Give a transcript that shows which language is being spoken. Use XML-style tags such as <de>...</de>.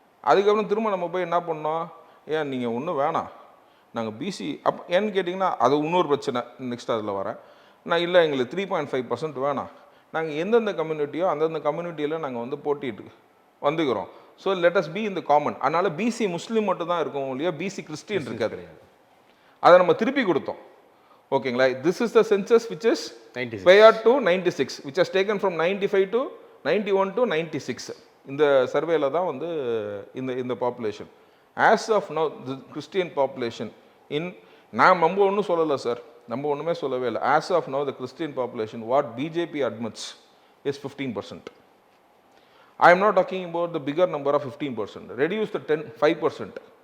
<ta>அதுக்கப்புறம் திரும்ப நம்ம போய் என்ன பண்ணோம், ஏன் நீங்கள் ஒன்றும் வேணாம் நாங்கள் பிசி அப்போ ஏன்னு கேட்டிங்கன்னா அது இன்னொரு பிரச்சனை. நெக்ஸ்ட் அதில் வரேன் நான். இல்லை எங்களுக்கு 3.5% வேணாம், நாங்கள் எந்தெந்த கம்யூனிட்டியோ அந்தந்த கம்யூனிட்டியில் நாங்கள் வந்து போட்டிட்டு வந்துக்கிறோம். ஸோ லெட் அஸ் பி இந்த காமன். அதனால் பிசி முஸ்லீம் மட்டும் தான் இருக்கும் இல்லையா, பிசி கிறிஸ்டியன் இருக்காது. அதை நம்ம திருப்பி கொடுத்தோம் ஓகேங்களா.</ta> <en>This is the census which is prior to 96 which has taken from 95 to 91 to 96.</en> <ta>இந்த சர்வேல தான் வந்து இந்த population as of now the Christian population இன் நம்ம ஒன்றும் சொல்லலை சார், நம்ம ஒன்றுமே சொல்லவே இல்லை.</ta> <en>As of now the Christian population what BJP admits is 15%. I am not talking about the figure number of 15%. Reduce the 5%.</en>